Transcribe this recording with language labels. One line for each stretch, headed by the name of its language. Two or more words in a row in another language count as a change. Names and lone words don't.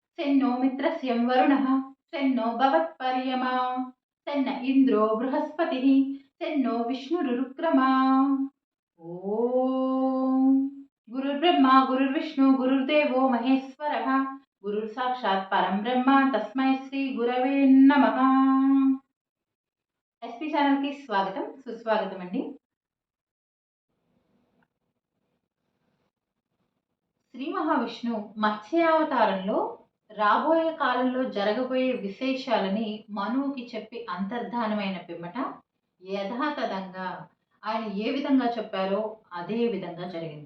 Sanskrit: सेन्नो मित्रस्य वरुणः सेन्नो भवत्पर्यमा सेन्न इन्द्रो बृहस्पतिः सेन्नो विष्णुरुक्रमा। ओम गुरुर्ब्रह्मा गुरुर्विष्णु गुरुर्देवो महेश्वरः गुरुर्साक्षात् परं ब्रह्म तस्मै श्री गुरवे नमः।
Telugu: ఎస్పీ ఛానల్ కి స్వాగతం సుస్వాగతం అండి. శ్రీ మహావిష్ణు మత్స్యావతారంలో రాబోయే కాలంలో జరగబోయే విశేషాలని మనువుకి చెప్పి అంతర్ధానమైన పిమ్మట యథాతథంగా ఆయన ఏ విధంగా చెప్పారో అదే విధంగా జరిగింది.